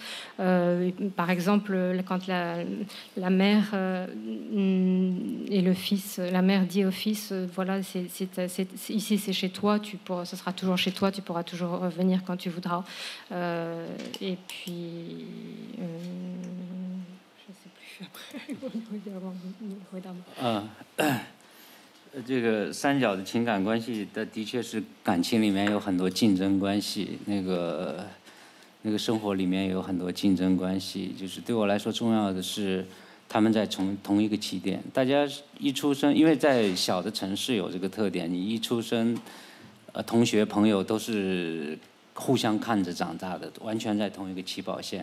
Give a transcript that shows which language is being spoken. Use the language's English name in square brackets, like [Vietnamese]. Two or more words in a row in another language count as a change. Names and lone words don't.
[French] Par exemple, quand la mère et le fils, la mère dit au fils, voilà, ici c'est chez toi, ce sera toujours chez toi, tu pourras toujours revenir quand tu voudras. Et puis, je sais plus après. [Chinese] 这个三角的情感关系的确是感情里面有很多竞争关系，那个生活里面有很多竞争关系，就是对我来说重要的是。他们在同一个起点，大家一出生，因为在小的城市有这个特点，你一出生，同学朋友都是互相看着长大的，完全在同一个起跑线。